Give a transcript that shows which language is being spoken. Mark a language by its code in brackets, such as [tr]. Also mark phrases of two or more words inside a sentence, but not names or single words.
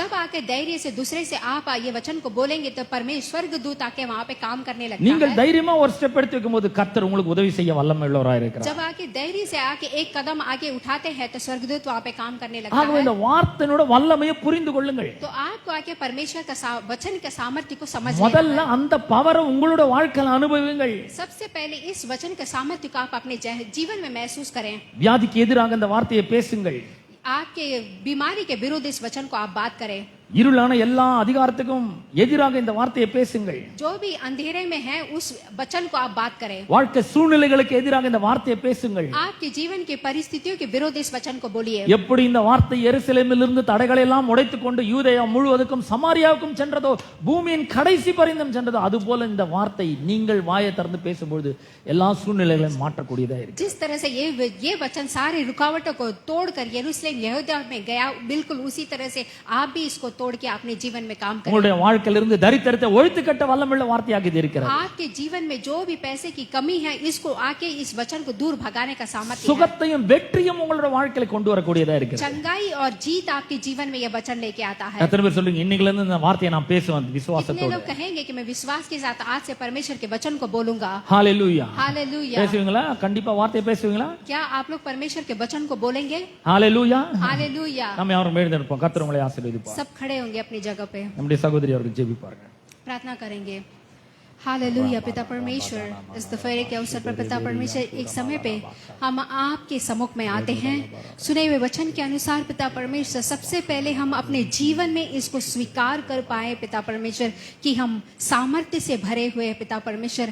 [hi] जब आके धैर्य से दूसरे से आप ये वचन को बोलेंगे तो परमेश्वर दूत आके वहाँ पे काम करने लगता है। [ta] நீங்கள் தைரியமா ஒரு ஸ்டெப் எடுத்து வைக்கும்போது கர்த்தர் உங்களுக்கு உதவி செய்ய வல்லமை உள்ளவராக இருக்கிறார். [hi] जब आके धैर्य से आके एक कदम आगे उठाते हैं तो स्वर्गदूत वहाँ पे काम करने लगता [ta] ஆகவே [hi] है. [ta] இந்த வார்த்தையோட வல்லமையை புரிந்து கொள்ளுங்கள். [hi] तो आपको आके परमेश्वर का वचन का सामर्थ्य को समझ लेना [ta] முதல்ல [hi] है. [ta] அந்த பவரை உங்களோட வாழ்க்கையில அனுபவியுங்கள். [hi] सबसे पहले इस वचन का सामर्थ्य को आप अपने जीवन में महसूस करें. [ta] வியாதிக்கு எதிராக இந்த வார்த்தையை பேசுங்கள். [hi] आपके बीमारी के विरुद्ध इस वचन को आप बात करें. [ta] இருளான எல்லா அதிகாரத்துக்கும் எதிராக இந்த வார்த்தையை பேசுங்கள். [hi] जो भी अंधेरे में है उस वचन को आप बात करें. [ta] வாழ்க்கை சூழ்நிலைகளுக்கு எதிராக இந்த வார்த்தையை பேசுங்கள். [hi] आपके जीवन की परिस्थितियों के विरुद्ध इस वचन को बोलिए. [ta] எப்படி இந்த வார்த்தை எருசலேமிலிருந்து தடைகளை எல்லாம் உடைத்துக் கொண்டு யூதேயா முழுவதுக்கும் சமாரியாவுக்கும் சென்றதோ, பூமியின் கடைசி பரிந்தும் சென்றதோ, அதுபோல இந்த வார்த்தை நீங்கள் வாயை திறந்து பேசும்போது எல்லா சூழ்நிலைகளையும் மாற்றக்கூடியதா இருக்கு. [hi] जिस तरह से ये वचन सारे रुकावटों को तोड़कर यरूशलेम यहूदा में गया, बिल्कुल उसी तरह से आप भी इसको तोड़ के अपने जीवन में काम करें. [ta] உங்களுடைய வாழ்க்கையிலிருந்து தரித்திரத்தை ஒழித்து கட்ட வல்லமுள்ள வார்த்தையாக இது இருக்கிறது. [hi] आपके जीवन में जो भी पैसे की कमी है, इसको आके इस वचन को दूर भगाने का सामर्थ्य है. [ta] சுகத்தையும் வெற்றியும் உங்களுடைய வாழ்க்கையில கொண்டு வரக்கூடியதா இருக்கிறது. [hi] चंगाई और जीत आपके जीवन में यह वचन लेके आता है. [ta] எத்தனை பேர் சொல்லுங்க, இன்னைக்குல இருந்து இந்த வார்த்தையை நான் பேசுவேன் [hi] कितने [ta] விசுவாசத்தோட. [hi] लोग कहेंगे कि मैं विश्वास के साथ आज से परमेश्वर के वचन को बोलूंगा. ஹalleluya. हालेलुया. [ta] பேசுவீங்களா? கண்டிப்பா வார்த்தையை பேசுவீங்களா? [hi] क्या आप लोग परमेश्वर के वचन को बोलेंगे? ஹalleluya. हालेलुया. [ta] நம்ம யாரும் எழுந்திருப்போம். கர்த்தர் உங்களை ஆசீர்வதிப்பார். [hi] सब खड़े होंगे अपनी जगह पे, [ta] நம்முடைய சகோதரி அவர்கள் ஜெபிப்பார்கள். [hi] प्रार्थना करेंगे. हालेलुया. पिता परमेश्वर, इस दोपहर के अवसर पर पिता परमेश्वर एक समय पे हम आपके सम्मुख में आते हैं. सुने हुए वचन के अनुसार पिता परमेश्वर, सबसे पहले हम अपने जीवन में इसको स्वीकार कर पाए पिता परमेश्वर कि हम सामर्थ्य से भरे हुए पिता परमेश्वर.